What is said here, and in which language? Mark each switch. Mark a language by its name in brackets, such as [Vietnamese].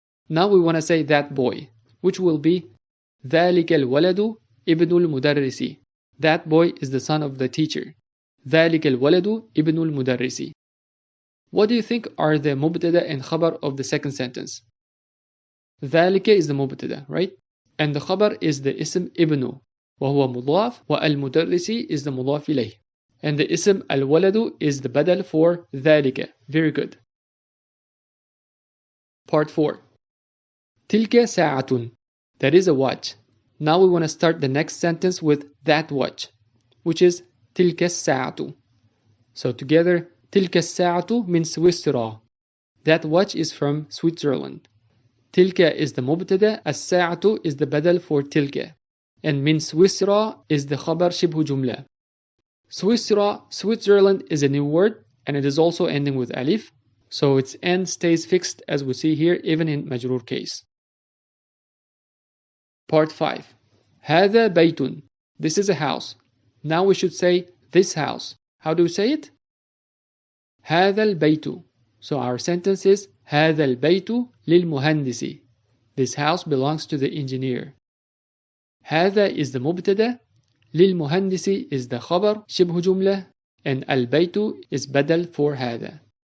[English] Now we want to say that boy, which will be [Arabic] ذلك الولد ابن المدرس. [English] That boy is the son of the teacher. [Arabic] ذلك الولد ابن المدرس. [English] What do you think are the مبتدا and خبر of the second sentence? ذلك is the مبتدا, right? [Arabic] And the خبر is the اسم ابن, وهو مضاف, والمدرس is the مضاف إليه. [English] And the اسم الولد is the بدل for ذلك. Very good. Part 4. [Arabic] تلك ساعة. [English] That is a watch. Now we want to start the next sentence with that watch, which is [Arabic] تلك الساعة. [English] So together, [Arabic] تلك الساعة من سويسرا. [English] That watch is from Switzerland. تلك is the مبتدا, الساعة is the بدل for تلك. [Arabic] And من سويسرا is the خبر شبه جملة. [English] Switzerland, Switzerland is a new word, and it is also ending with alif, so its end stays fixed as we see here even in majrur case. Part 5. [Arabic] هذا بيت. [English] This is a house. Now we should say this house. How do we say it? [Arabic] هذا البيت. [English] So our sentence is [Arabic] هذا البيت للمهندس. [English] This house belongs to the engineer. هذا is the مبتدا, للمهندس is the خبر شبه جملة, and البيت is بدل for هذا.